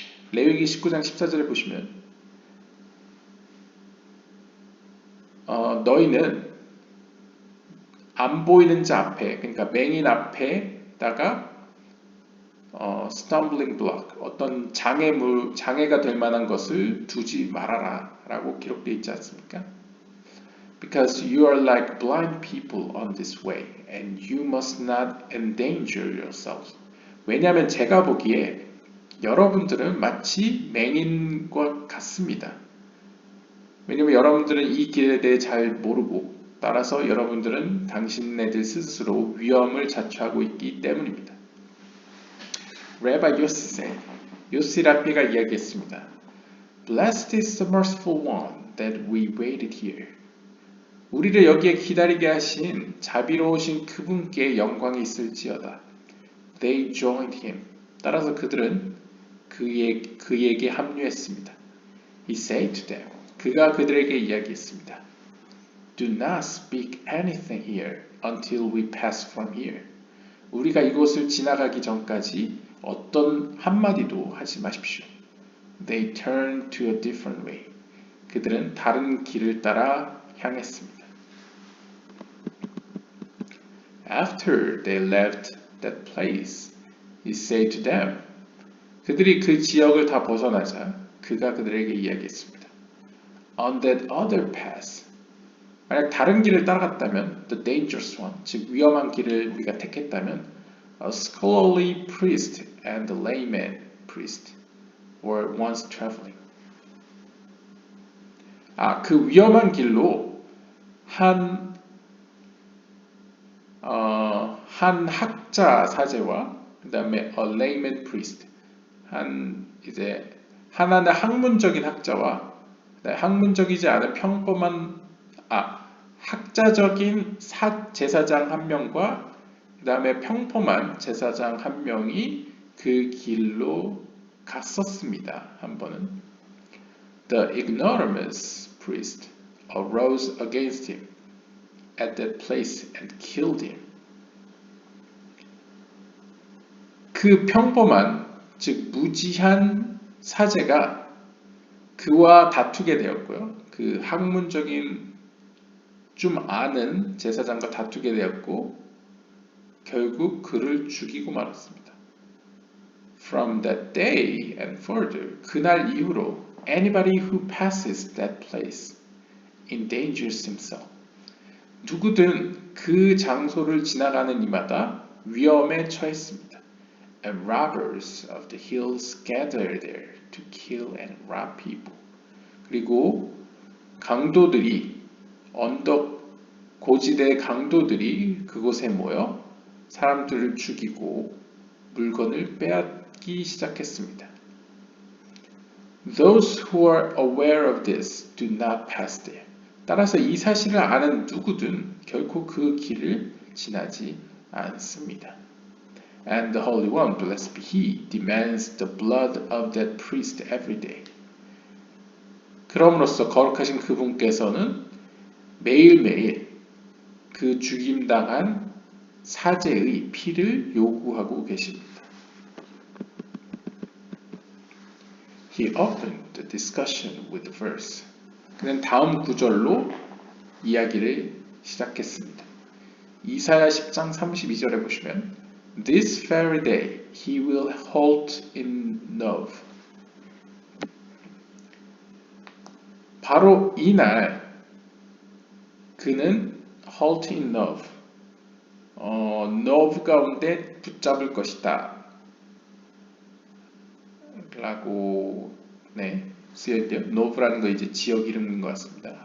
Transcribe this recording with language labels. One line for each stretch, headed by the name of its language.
Korean: 레위기 19장 14절에 보시면 너희는 안 보이는 자 앞에, 그러니까 맹인 앞에다가
English: stumbling block,
Korean: 어떤 장애가 될 만한 것을 두지 말아라 라고 기록되어 있지 않습니까?
English: Because you are like blind people on this way, and you must not endanger yourselves.
Korean: 왜냐하면 제가 보기에 여러분들은 마치 맹인과 같습니다. 왜냐하면 여러분들은 이 길에 대해 잘 모르고 따라서 여러분들은 당신네들 스스로 위험을 자초하고 있기 때문입니다.
English: Rabbi Yossi said,
Korean: 요시라비가 이야기했습니다.
English: Blessed is the merciful one that we waited here.
Korean: 우리를 여기에 기다리게 하신 자비로우신 그분께 영광이 있을지어다.
English: They joined him.
Korean: 따라서 그들은 그에게 합류했습니다.
English: He said to them.
Korean: 그가 그들에게 이야기했습니다.
English: Do not speak anything here until we pass from here.
Korean: 우리가 이곳을 지나가기 전까지 어떤 한마디도 하지 마십시오.
English: They turned to a different way.
Korean: 그들은 다른 길을 따라 향했습니다.
English: After they left that place, he said to them.
Korean: 그들이 그 지역을 다 벗어나자 그가 그들에게 이야기했습니다.
English: On that other path,
Korean: 만약 다른 길을 따라갔다면,
English: the dangerous one,
Korean: 즉 위험한 길을 우리가 택했다면,
English: a scholarly priest and a layman priest were once traveling.
Korean: 그 위험한 길로 한 한 학자 사제와 그 다음에
English: a layman priest
Korean: 이제 하나는 학문적인 학자와 학문적이지 않은 평범한 학자적인 제사장 한 명과 그 다음에 평범한 제사장 한 명이 그 길로 갔었습니다. 한 번은
English: The ignoramus priest arose against him at that place and killed him.
Korean: 그 평범한 즉 무지한 사제가 그와 다투게 되었고요. 그 학문적인 좀 아는 제사장과 다투게 되었고 결국 그를 죽이고 말았습니다.
English: From that day and further,
Korean: 그날 이후로
English: anybody who passes that place endangers himself.
Korean: 누구든 그 장소를 지나가는 이마다 위험에 처했습니다.
English: And robbers of the hills gather there to kill and rob people.
Korean: 그리고 강도들이 언덕 고지대 강도들이 그곳에 모여 사람들을 죽이고 물건을 빼앗기 시작했습니다.
English: Those who are aware of this do not pass there.
Korean: 따라서 이 사실을 아는 누구든 결코 그 길을 지나지 않습니다.
English: And the Holy One, blessed be He, demands the blood of that priest every day.
Korean: 그럼으로써 거룩하신 그분께서는 매일매일 그 죽임당한 사제의 피를 요구하고 계십니다.
English: He opened the discussion with the verse.
Korean: 그는 다음 구절로 이야기를 시작했습니다. 이사야 10장 32절에 보시면
English: This very day he will halt in Nov.
Korean: 바로 이날 그는
English: halt in Nov.
Korean: Nov 가운데 붙잡을 것이다. 라고 쓰여있대요. Nov라는 거 이제 지역 이름인 것 같습니다.